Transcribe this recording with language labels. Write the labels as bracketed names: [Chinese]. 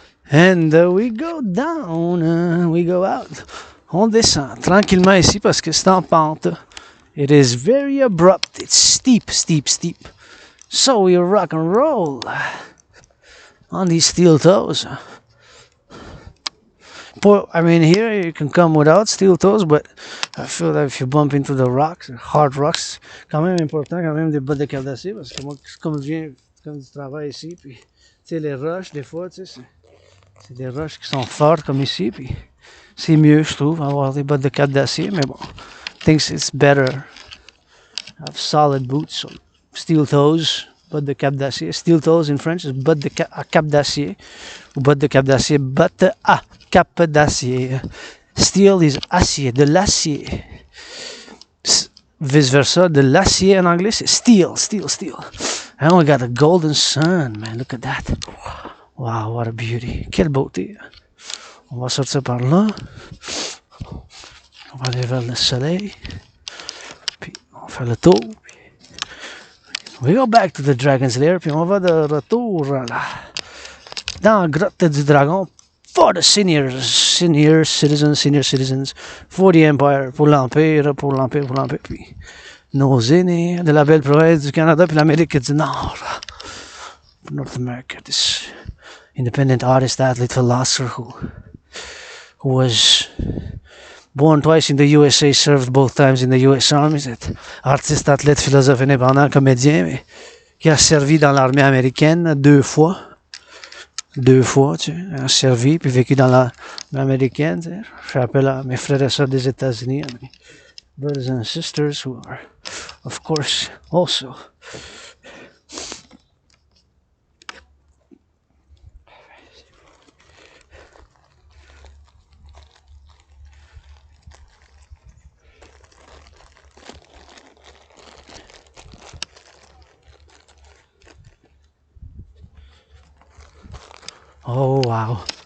[English] And we go down, we go out. [French] On descend tranquillement ici parce que c'est en pente. [English] It is very abrupt. It's steep, steep, steep. So we rock and roll on these steel toes. I mean, here you can come without steel toes, but I feel that if you bump into the rocks, hard rocks, [French] quand même important, quand même des bottes de carte d'acier, parce que moi, comme je viens comme du travail ici, puis tu sais, les roches, des fois, tu sais, c'est des roches qui sont fortes comme ici, puis c'est mieux, je trouve, avoir des bottes de carte d'acier, mais bon, [English] I think it's better. Have solid boots, so steel toes, [French] bottes de cap d'acier. [English] Steel toes in French is [French] bottes de cap d'acier, ou bottes de cap d'acier, bottes à cap d'acier. [English] Steel is [French] acier, de l'acier. Vice versa, de l'acier en anglais, c'est steel, steel, steel. [English] And we got a golden sun, man, look at that. Wow, what a beauty. [French] Quelle beauté. On va sortir par là. On va aller vers le soleil. Puis on va faire le tour. [English] We go back to the Dragon's Lair. [French] Puis on va de retour là, dans la grotte du dragon. [English] For the senior citizens. For the Empire. [French] Pour l'Empire. Puis nos aînés de la belle province du Canada. Puis l'Amérique du Nord. [English] North America. This independent artist, athlete, philosopher who was born twice in the USA, served both times in the US Army. [French] C'est artiste, athlète, philosophe indépendant, comédien, mais qui a servi dans l'armée américaine 2 fois. 2 fois, tu sais, a servi, puis vécu dans l'armée américaine. Tu sais. Je fais appel à mes frères et sœurs des États-Unis, à mes [English] brothers and sisters who are, of course, also oh wow.